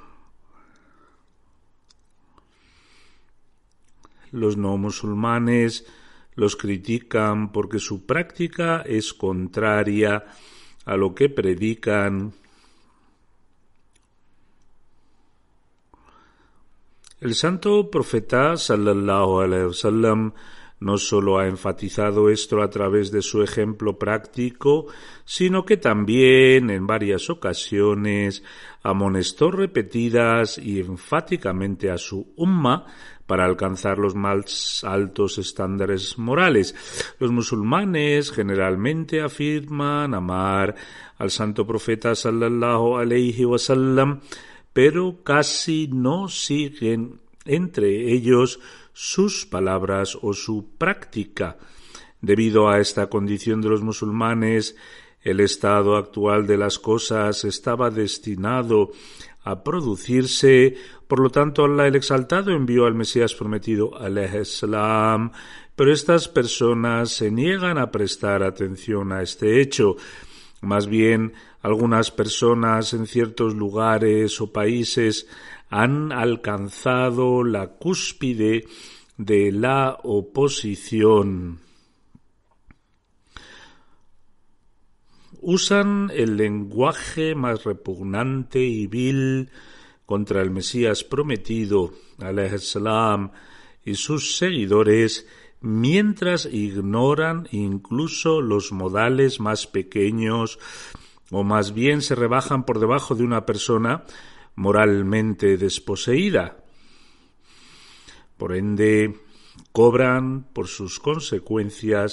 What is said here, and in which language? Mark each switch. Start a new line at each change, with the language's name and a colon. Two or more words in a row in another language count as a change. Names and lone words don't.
Spanish: Los no musulmanes los critican porque su práctica es contraria a lo que predican. El santo profeta
Arabic: صلى الله عليه وسلم
Spanish: no solo ha enfatizado esto a través de su ejemplo práctico, sino que también en varias ocasiones amonestó repetidas y enfáticamente a su umma para alcanzar los más altos estándares morales. Los musulmanes generalmente afirman amar al santo profeta
Arabic: صلى الله عليه وسلم,
Spanish: pero casi no siguen entre ellos sus palabras o su práctica. Debido a esta condición de los musulmanes, el estado actual de las cosas estaba destinado a producirse. Por lo tanto, Allah el Exaltado envió al Mesías prometido,
Arabic: عليه السلام,
Spanish: pero estas personas se niegan a prestar atención a este hecho. Más bien, algunas personas en ciertos lugares o países han alcanzado la cúspide de la oposición. Usan el lenguaje más repugnante y vil contra el Mesías prometido,
Arabic: عليه السلام,
Spanish: y sus seguidores, mientras ignoran incluso los modales más pequeños, o más bien se rebajan por debajo de una persona moralmente desposeída. Por ende, cobran por sus consecuencias.